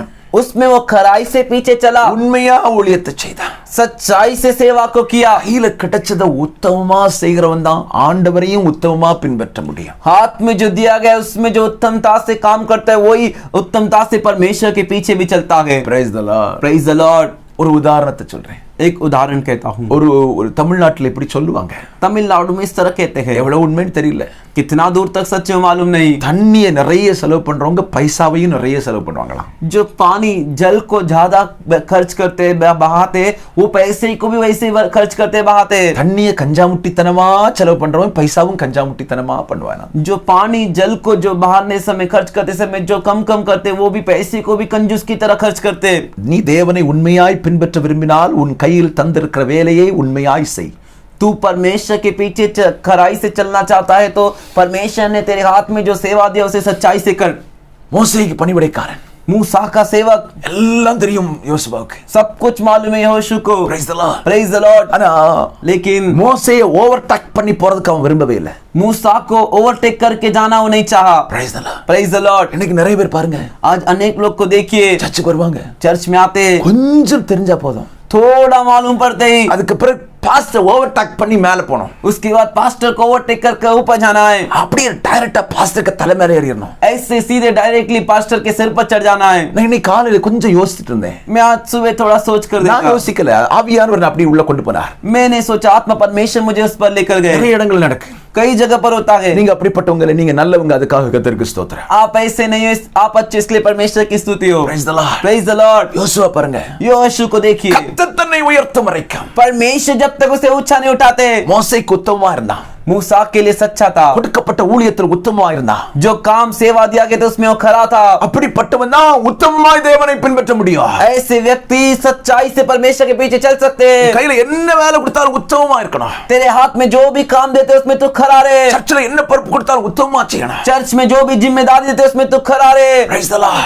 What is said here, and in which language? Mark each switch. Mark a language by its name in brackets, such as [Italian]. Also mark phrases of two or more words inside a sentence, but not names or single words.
[Hindi] उसमें वो खराई से पीछे चला. [Tamil] உண்மையா ஊழியத்தை செய்தான். [Hindi] सच्चाई से सेवा को किया. [Tamil] கையில கிடைச்சத உத்தமமா செய்கிறவன் தான் ஆண்டவரையும் உத்தமமா பின்பற்ற முடியும். [Hindi] हाथ में जो दिया गया उसमें जो उत्तमता से काम करता है वही उत्तमता से परमेश्वर के पीछे भी चलता है. [English] Praise the Lord. Praise the Lord. [Tamil] ஒரு உதாரணத்தை சொல்றேன். [Hindi] एक उदाहरण कहता हूँ. [Tamil] ஒரு தமிழ்நாட்டுல இப்படி சொல்லுவாங்க. [Hindi] तमिलनाडु में इस तरह कहते हैं. [Tamil] எவ்வளவு உண்மைன்னு தெரியல. [Hindi] कितना दूर तक सच है मालूम नहीं. [Tamil] தண்ணியை நிறைய செலவு பண்றவங்க பைசாவையும் நிறைய செலவு பண்ணுவாங்களாம். [Hindi] जो पानी जल को ज्यादा खर्च करते बहाते वो पैसे को भी वैसे ही खर्च करते बहाते. [Tamil] தண்ணியை கஞ்சாமுட்டித்தனமா செலவு பண்றவன் பைசாவும் கஞ்சாமுட்டித்தனமா பண்ணுவானா. [Hindi] जो पानी जल को जो बहाने समय खर्च करते समय जो कम करते वो भी पैसे को भी कंजूस की तरह खर्च करते. [Tamil] நீ தேவனை உண்மையாய் பின்பற்ற விரும்பினால் உன் கையில் தந்திருக்கிற வேலையை உண்மையாய் செய். [Hindi] तू परमेश्वर के पीछे खराई से चलना चाहता है तो परमेश्वर ने तेरे हाथ में जो सेवा दिया उसे सच्चाई से कर. [Tamil] மோசேக்கு பணிவிடைக்காரன். [Hindi] मूसा का सेवक. [Tamil] எல்லாம் தெரியும் யோசுவாவுக்கு. [Hindi] सब कुछ मालूम है यहोशू को. [English] Praise the Lord. Praise the Lord. [Tamil] ஆனா [Hindi] लेकिन [Tamil] மோசேயை ஓவர்டேக் பண்ணி போறதுக்கு அவன் விரும்பவே இல்லை. [Hindi] मूसा को ओवरटेक करके जाना वो नहीं चाहा. [English] Praise the Lord. Praise the Lord. [Tamil] இன்னைக்கு நிறைய பேர் பாருங்க, [Hindi] आज अनेक लोग को देखिए [Tamil] சர்ச்சுக்கு வருவாங்க, [Hindi] चर्च में आते [Tamil] கொஞ்சம் தெரிஞ்சா போதும், [Hindi] थोड़ा मालूम पड़ते ही [Tamil] அதுக்கு பிறகு [English] pastor overtake [Tamil] பண்ணி மேல போணும். [Hindi] उसके बाद पास्टर को ओवरटेक करके ऊपर जाना है. [Tamil] அப்படியே டைரக்டா பாஸ்டருக்கு தலை மேல ஏறிடணும். [Hindi] ऐसे सीधे डायरेक्टली पास्टर के सिर पर चढ़ जाना है. [Tamil] நான் இன்னைக்கு காலையில கொஞ்சம் யோசிச்சுட்டு இருந்தேன். [Hindi] मैं आज सुबह थोड़ा सोच कर [Tamil] நான் [Hindi] देखा. [Tamil] யோசிக்கல, ஆவியானவர் அப்படியே உள்ள கொண்டு போனார். [Hindi] मैंने सोचा आत्मा परमेश्वर मुझे उस पर लेकर गए. [Tamil] நிறைய இடங்கள் நடக்கு. [Hindi] कई जगह पर होता है. [Tamil] நீங்க அப்படிப்பட்டவங்க, நீங்க நல்லவங்க, அதுக்காக கர்த்தருக்கு ஸ்தோத்திரம். [Hindi] आप ऐसे नहीं हो, आप अच्छे इसलिए परमेश्वर की स्तुति हो. [English] Praise the Lord. Praise the Lord. [Tamil] யோசுவா பாருங்க, [Hindi] योशू को देखिए. [Tamil] கர்த்தர் தன்னை உயர்த்தும் வரைக்கும் [Hindi] परमेश्वर जब तक उसे ऊंचा नहीं उठाते. [Tamil] மோசேக்கு உத்தமமா இருந்தான். [Hindi] मूसा के लिए सच्चा था. [Tamil] கொடுக்கப்பட்ட ஊழியத்தில் உத்தமமா இருந்தான். [Hindi] जो काम सेवा दिया गया था उसमें वो खरा था. [Tamil] அப்படிப்பட்டவன் தான் உத்தமமாய் தேவனை பின்பற்ற முடியும். [Hindi] ऐसे व्यक्ति सच्चाई से परमेश्वर के पीछे चल सकते हैं. [Tamil] கையில என்ன வேலை கொடுத்தாலும் உத்தமமா இருக்கணும். [Hindi] तेरे हाथ में जो भी काम देते उसमें तू खरा रहे. [Tamil] சர்ச்சில் என்ன பொறுப்பு கொடுத்தாலும் உத்தமமா செய்யணும். [Hindi] चर्च में जो भी जिम्मेदारी देते उसमें तू खरा रहे. [English] Praise the Lord.